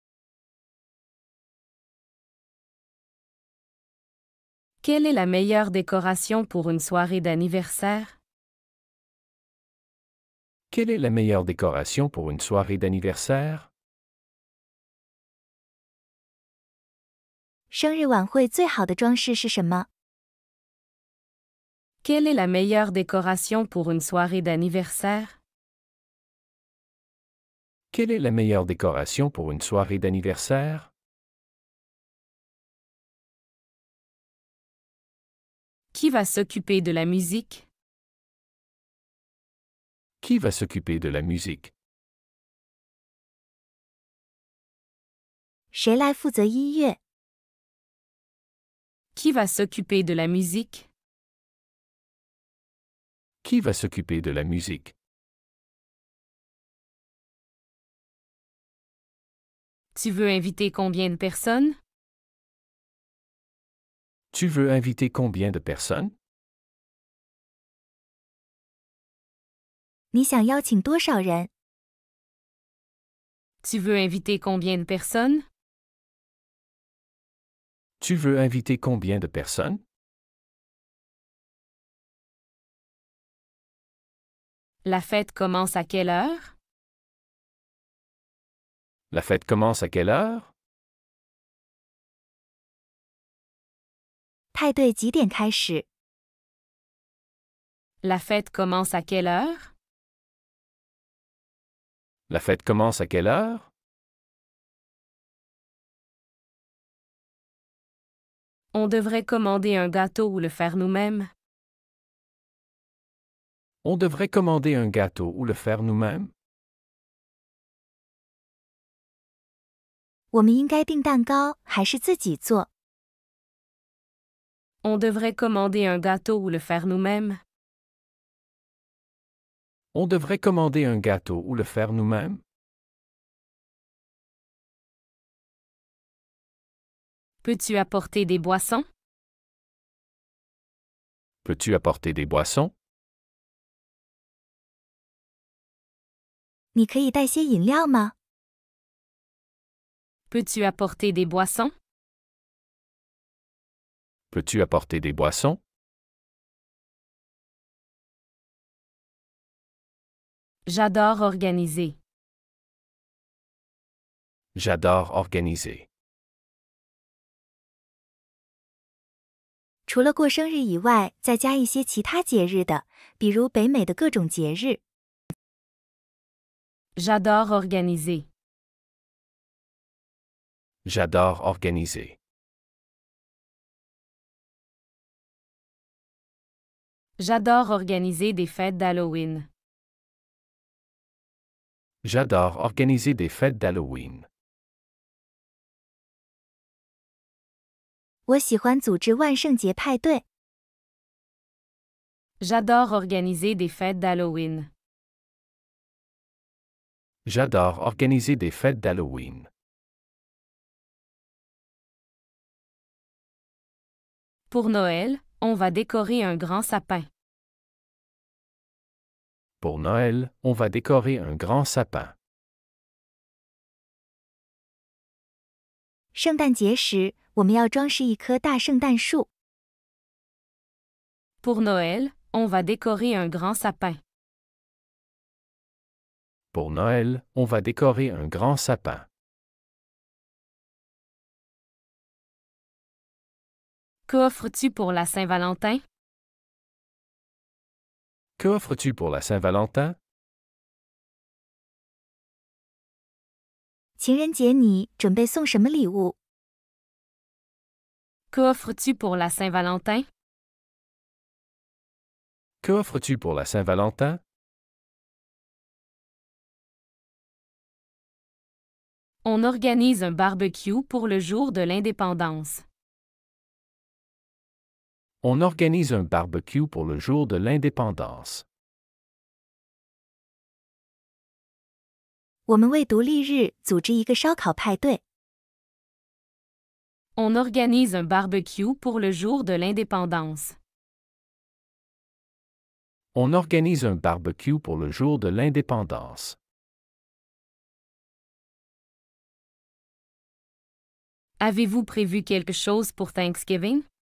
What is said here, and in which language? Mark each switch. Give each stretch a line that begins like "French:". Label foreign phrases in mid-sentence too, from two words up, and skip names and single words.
French: Quelle est la meilleure décoration pour une soirée d'anniversaire? Quelle est la meilleure décoration pour une soirée d'anniversaire?
Chinese: 生日晚会最好的装饰是什么？
French: Quelle est la meilleure décoration pour une soirée d'anniversaire? Quelle est la meilleure décoration pour une soirée d'anniversaire? Qui va s'occuper de la musique? Qui va s'occuper de la musique?
Chinese: 谁来负责音乐？
French: Qui va s'occuper de la musique? Qui va s'occuper de la musique? Tu veux inviter combien de personnes? Tu veux inviter combien de personnes?
Chinese: 你想邀请多少人？
French: Tu veux inviter combien de personnes? Tu veux inviter combien de personnes? La fête commence à quelle heure? La fête commence à quelle heure?
Chinese: 派对几点开始？
French: La fête commence à quelle heure? La fête commence à quelle heure? On devrait commander un gâteau ou le faire nous-mêmes. On devrait commander un gâteau ou le faire nous-mêmes?
Chinese: 我们应该订蛋糕还是自己做？
French: On devrait commander un gâteau ou le faire nous-mêmes. On devrait commander un gâteau ou le faire nous-mêmes? Peux-tu apporter des boissons? Peux-tu apporter des boissons?
Chinese: 你可以带些饮料吗？
French: Peux-tu apporter des boissons? Peux-tu apporter des boissons? J'adore organiser. J'adore organiser.
Chinese: 除了过生日以外，再加一些其他节日的，比如北美的各种节日。
French: J'adore organiser. J'adore organiser. J'adore organiser des fêtes d'Halloween. J'adore organiser des fêtes d'Halloween.
Chinese: 我喜欢组织万圣节派对。
French: J'adore organiser des fêtes d'Halloween. J'adore organiser des fêtes d'Halloween. Pour Noël, on va décorer un grand sapin. Pour Noël, on va décorer un grand sapin.
Chinese: 圣诞节时，我们要装饰一棵大圣诞树。
French: Pour Noël, on va décorer un grand sapin. Pour Noël, on va décorer un grand sapin. Qu'offres-tu pour la Saint-Valentin? Que offres-tu pour la Saint-Valentin?
Chinese: 情人节你准备送什么礼物？
French: Qu'offres-tu pour la Saint-Valentin? Que offres-tu pour la Saint-Valentin? On organise un barbecue pour le jour de l'indépendance. On organise un barbecue pour le jour de l'indépendance.
Chinese: 我们为独立日组织一个烧烤派对。
French: On organise un barbecue pour le jour de l'indépendance. On organise un barbecue pour le jour de l'indépendance. Avez-vous prévu quelque chose pour Thanksgiving?